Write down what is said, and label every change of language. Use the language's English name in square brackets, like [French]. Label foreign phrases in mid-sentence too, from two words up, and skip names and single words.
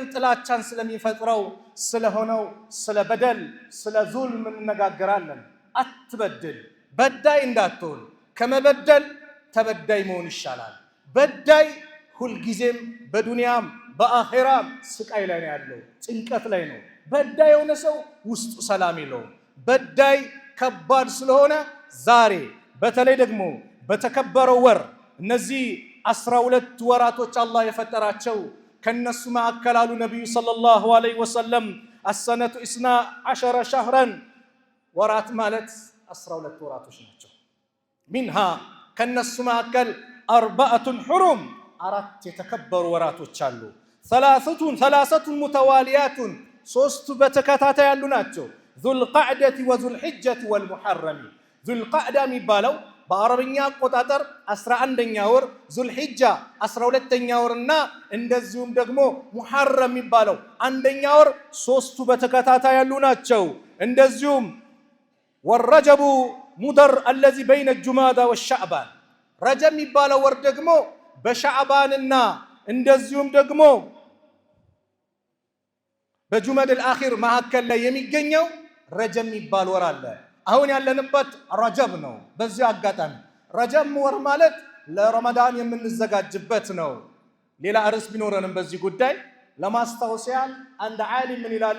[Amharic] ጥላቻን ስለሚፈጥረው ስለሆነው ስለ በደል ስለ ዙልም እንነጋገራለን አትበድል በዳይ እንዳትሆን ከመበደል ተበዳይ መሆን ይሻላል በዳይ ሁልጊዜም በዱንያም በአኺራም ስቃይ ላይ ነው ያለው ጭንቀት ላይ ነው በዳይ የሆነ ሰው ውስጡ ሰላም የለውም በዳይ ከባድ ስለሆነ ዛሬ በተለይ ደግሞ በተከበረው ወር እነዚህ 12 ወራቶች አላህ የፈጠራቸው ከነሱ መካከል አሉ ነብዩ [Arabic] صلى الله عليه وسلم السنة 12 شهرا [Amharic] ወራት ማለት 12 ወራቶች ናቸው منها ከነሱ መካከል 4 حرم አራት የተከበሩ ወራቶች አሉ [Arabic] ثلاثة متواليات [Amharic] ሶስቱ በተከታታይ ያሉ ናቸው ذو [Arabic] القعدة وذو الحجة والمحرم ذو القعدة [Amharic] የሚባለው በአረብኛ አቆጣጠር 11ኛ ወር ዙል ሒጃ 12ኛ ወርና እንደዚሁም ደግሞ ሙሐረም የሚባለው አንደኛ ወር ሶስቱ በተከታታይ ያሉ ናቸው እንደዚሁም [Arabic] ورجب مضر الذي بين الجمادى والشعبان [Amharic] ረጀብ የሚባለው ወር ደግሞ በሻዕባንና እንደዚሁም ደግሞ በጁመድ الآخر መካከል ላይ የሚገኘው ረጀብ የሚባል ወር አለ አሁን ያለንበት ረጀብ ነው። በዚህ አጋጣሚ ረጀብ ወር ማለት ለረመዳን የምንዘጋጅበት ነው። ሌላ ርዕስ ቢኖረንም በዚህ ጉዳይ ለማስታወስ ያህል አንድ ዓሊም ምን ይላሉ?